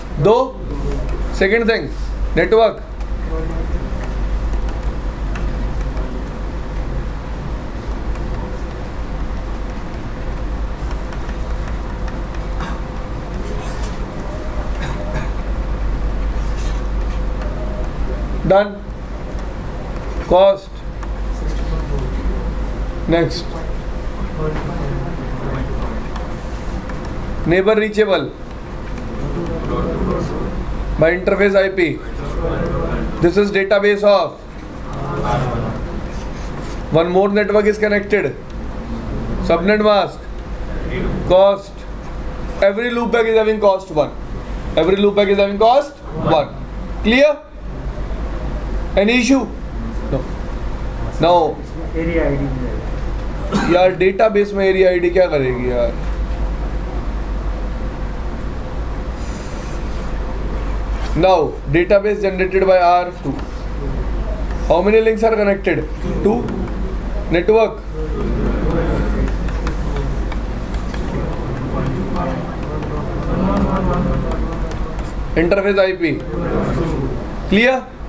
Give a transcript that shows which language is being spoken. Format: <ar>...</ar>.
<en>2। Second thing, network done. Cost next, neighbour reachable by interface IP. This is database of one more network is connected. Subnet mask, cost. Every loopback is having cost 1. Every loopback is having cost 1. Clear? Any issue? No. Now area ID</en> <hi>यार database में area ID क्या करेगी यार?</hi> <en>Now database generated by R2. How many links are connected? 2. Network interface IP. Clear?</en>